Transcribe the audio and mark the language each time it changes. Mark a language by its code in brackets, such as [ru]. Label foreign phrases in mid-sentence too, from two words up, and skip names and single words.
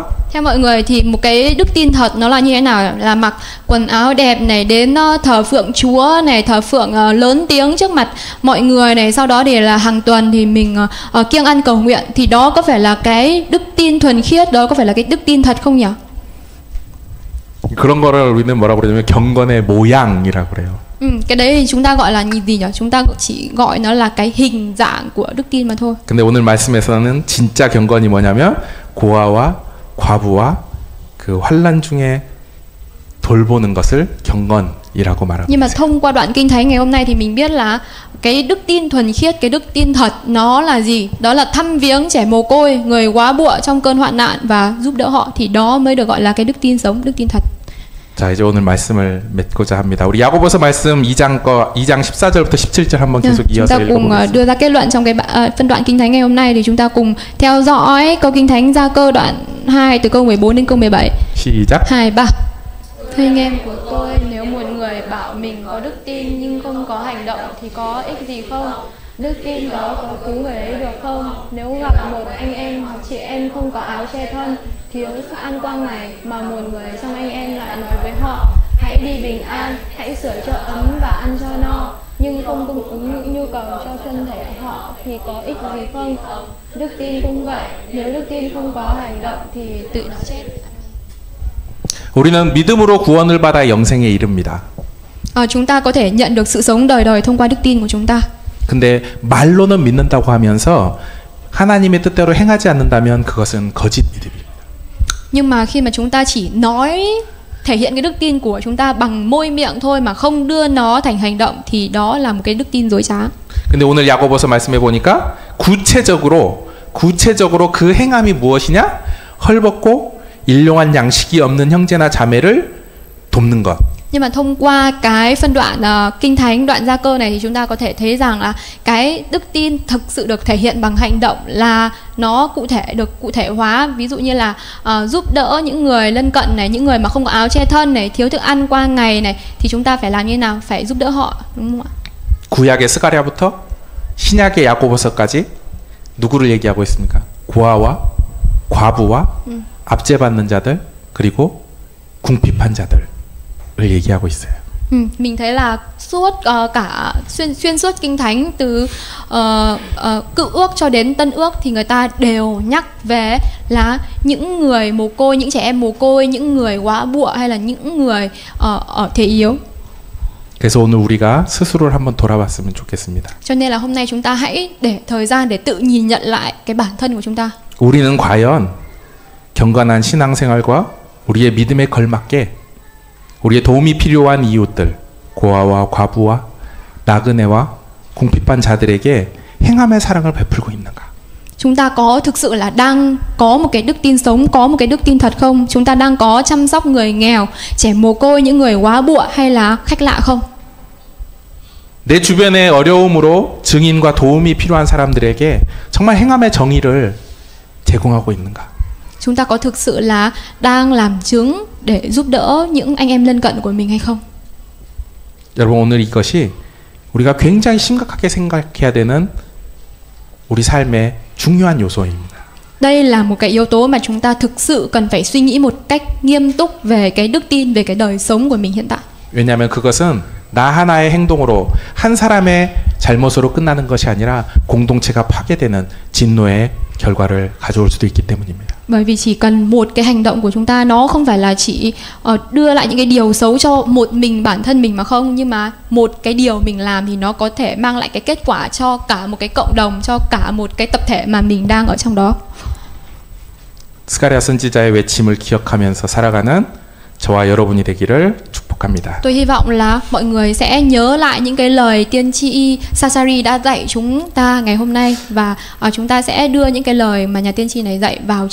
[vi] Theo mọi người thì một cái đức tin thật nó là như thế nào? Là mặc quần áo đẹp này, đến thờ phượng Chúa này, thờ phượng lớn tiếng trước mặt mọi người này, sau đó thì là hàng tuần thì mình kiêng ăn cầu nguyện, thì đó có phải là cái đức tin thuần khiết, đó có phải là cái đức tin thật không nhỉ? [ko] 그런 거를 우리는 뭐라고 그러냐면 경건의 모양이라고 그래요. [vi] cái đấy thì chúng ta gọi là gì nhỉ? Chúng ta chỉ gọi nó là cái hình dạng của đức tin mà thôi. [ko] 근데 오늘 말씀에서는 진짜 경건이 뭐냐면 고아와 과부와 그 환난 중에 돌보는 것을 경건이라고 말합니다. [vi] Nhưng mà thông qua đoạn kinh thánh ngày hôm nay thì mình biết là cái đức tin thuần khiết, cái đức tin thật nó là gì? Đó là thăm viếng trẻ mồ côi, người quá bụa trong cơn hoạn nạn và giúp đỡ họ, thì đó mới được gọi là cái đức tin sống, đức tin thật. [ko] 자, 이제 오늘 말씀을 맺고자 합니다. 우리 야고보서 말씀 2장 14절부터 17절 한번 계속 [vi] chúng [ko] 이어서 [vi] ta cùng [ko] 읽어보겠습니다. [vi] đưa ra kết luận trong cái phân đoạn kinh thánh ngày hôm nay, thì chúng ta cùng theo dõi câu kinh thánh Gia Cơ đoạn 2 từ câu 14 đến câu 17. [ko] 시작. 2, 3. [vi] Thưa anh em của tôi, nếu một người bảo mình có đức tin nhưng không có hành động thì có ích gì không? Đức tin đó có cứu người ấy được không? Nếu gặp một anh em hoặc chị em không có áo che thân, thiếu sức ăn qua ngày, mà một người trong anh em lại nói với họ: hãy đi bình an, hãy sửa chữa ấm và ăn cho no, nhưng không cung ứng những nhu cầu cho thân thể họ, thì có ích gì không? Đức tin cũng vậy, nếu đức tin không có hành động thì tự nó chết. [ko] 우리는 믿음으로 구원을 받아 영생에 이릅니다. [vi] Chúng ta có thể nhận được sự sống đời đời thông qua đức tin của chúng ta. [ko] 근데 말로는 믿는다고 하면서 하나님의 뜻대로 행하지 않는다면 그것은 거짓 믿음입니다. [vi] Nhưng mà khi mà chúng ta chỉ nói, thể hiện cái đức tin của chúng ta bằng môi miệng thôi mà không đưa nó thành hành động, thì đó là một cái đức tin dối trá. [ko] 근데 오늘 야고보서 말씀해 보니까 구체적으로 그 행함이 무엇이냐? 헐벗고 일용할 양식이 없는 형제나 자매를 돕는 것. [vi] Nhưng mà thông qua cái phân đoạn kinh thánh, đoạn Gia Cơ này, thì chúng ta có thể thấy rằng là cái đức tin thực sự được thể hiện bằng hành động là nó được cụ thể hóa. Ví dụ như là giúp đỡ những người lân cận này, những người mà không có áo che thân này, thiếu thức ăn qua ngày này, thì chúng ta phải làm như thế nào? Phải giúp đỡ họ, đúng không ạ? [ko] 구약의 스가랴부터 신약의 야고보서까지 누구를 얘기하고 있습니까? 고아와 과부와 압제받는 자들, 그리고 궁핍한 자들을 얘기하고 있어요. [vi] Mình thấy là suốt cả xuyên suốt kinh thánh từ Cựu ước cho đến Tân ước thì người ta đều nhắc về là những người mồ côi, những trẻ em mồ côi, những người quá bụa, hay là những người ở thể yếu. [ko] 그래서 오늘 우리가 스스로를 한번 돌아봤으면 좋겠습니다. [vi] Cho nên là hôm nay chúng ta hãy để thời gian để tự nhìn nhận lại cái bản thân của chúng ta. [ko] 우리는 과연 경건한 신앙생활과 우리의 믿음에 걸맞게 우리의 도움이 필요한 이웃들, 고아와 과부와 나그네와 궁핍한 자들에게 행함의 사랑을 베풀고 있는가? [vi] Chúng ta có thực sự là đang có một cái đức tin sống, có một cái đức tin thật không? Chúng ta đang có chăm sóc người nghèo, trẻ mồ côi, những người quá bụa hay là khách lạ không? [ko] 내 주변의 어려움으로 증인과 도움이 필요한 사람들에게 정말 행함의 정의를 제공하고 있는가? [vi] Chúng ta có thực sự là đang làm chứng để giúp đỡ những anh em lân cận của mình hay không? [ko] 여러분 오늘 이것이 우리가 굉장히 심각하게 생각해야 되는 우리 삶의 중요한 요소입니다. [vi] Đây là một cái yếu tố mà chúng ta thực sự cần phải suy nghĩ một cách nghiêm túc về cái đức tin, về cái đời sống của mình hiện tại. [ko] 왜냐하면 그것은 나 하나의 행동으로 한 사람의 잘못으로 끝나는 것이 아니라 공동체가 파괴되는 진노의 결과를 가져올 수도 있기 때문입니다. [vi] Bởi vì chỉ cần một cái hành động của chúng ta, nó không phải là chỉ đưa lại những cái điều xấu cho một mình bản thân mình mà không, nhưng mà một cái điều mình làm thì nó có thể mang lại cái kết quả cho cả một cái cộng đồng, cho cả một cái tập thể mà mình đang ở trong đó. [ko] 스가랴 선지자의 외침을 기억하면서 살아가는 저와 여러분이 되기를 축복합니다. [vi] Tôi hy vọng là mọi người sẽ nhớ lại những cái lời tiên tri Sasari đã dạy chúng ta ngày hôm nay, và chúng ta sẽ đưa những cái lời mà nhà tiên tri này dạy vào